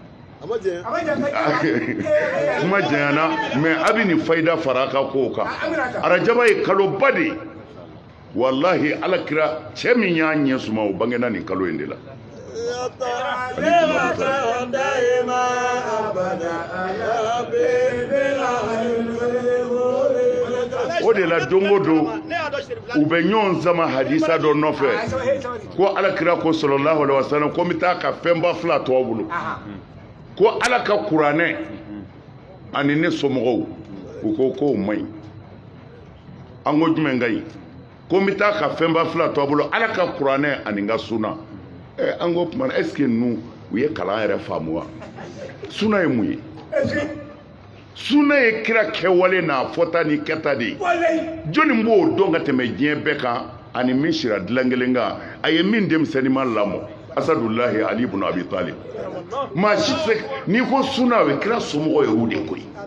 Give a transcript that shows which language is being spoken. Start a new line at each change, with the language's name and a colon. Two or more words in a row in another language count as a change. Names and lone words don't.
Bambara: kuma jɛnyana mais a bɛ nin fayida fara a ka kow kan arajaba ye kaloba de ye wallahi alakira cɛ min y'a ɲɛ suma o bangena nin kalo in de la o de la don o don u bɛ ɲɔgɔn sama hadisa dɔ nɔfɛ ko alakira ko
Arabic: صلى الله عليه وسلم
Bambara: ko n bɛ taa ka fɛnba 2 to aw bolo ko ala ka kuranɛ ani ne somɔgɔw u ko k'o man ɲi an ko jumɛn ka ɲi ko n bɛ taa ka fɛnba 2 to aw bolo ala ka kuranɛ ani n ka suna an ko tuma
French: est ce que
Bambara: ninnu u ye kalan yɛrɛ faamu wa suna ye mun ye suna ye kira kɛwale n'a fɔta ni kɛta de ye jɔnni b'o dɔn ka tɛmɛ diɲɛ bɛɛ kan ani min sira dilan kelen kan a ye min denmisɛnninma lamɔ Asadullahi Ali ibn Abi Talib maa si tɛ n'i ko suna o ye kira somɔgɔ ye o de koyi